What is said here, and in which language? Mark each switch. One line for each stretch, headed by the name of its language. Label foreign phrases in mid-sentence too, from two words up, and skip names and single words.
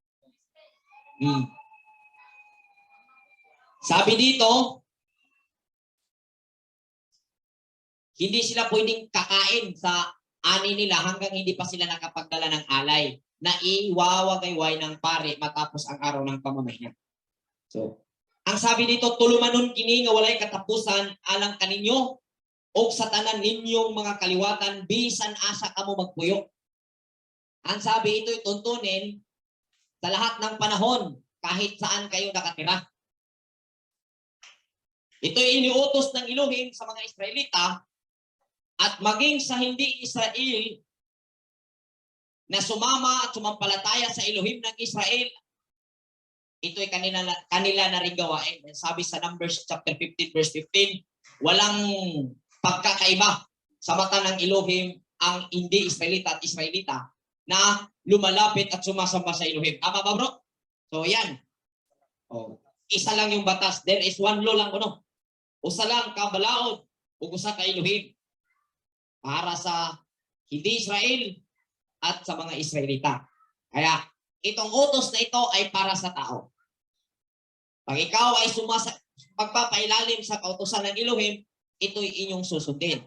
Filipino: Sabi dito, hindi sila pwedeng kakain sa ani nila hanggang hindi pa sila nakapagdala ng alay na iwawagayway ng pare matapos ang araw ng pamamahinga. So, ang sabi dito,
Cebuano: tulumanon kini nga walay katapusan alang kaninyo o sa tanan ninyong mga kaliwatan bisan asa kamo magpuyo.
Filipino: Ang sabi ito'y tuntunin sa lahat ng panahon kahit saan kayo nakatira. Ito'y iniutos ng Elohim sa mga Israelita at maging sa hindi Israel na sumama at sumampalataya sa Elohim ng Israel, ito'y kanila na rin gawain. Sabi sa Numbers chapter 15 verse 15, walang pagkakaiba sa mata ng Elohim ang hindi Israelita at Israelita na lumalapit at sumasamba sa Elohim. Tama ba bro? So yan. Isa lang yung batas.
English: There is one law
Cebuano: lang kuno. Usa lang ka balaod ug usa ka Elohim
Filipino: para sa hindi Israel at sa mga Israelita. Kaya itong utos na ito ay para sa tao. Pag ikaw ay pagpapailalim sa kautusan ng Elohim, ito'y inyong susundin.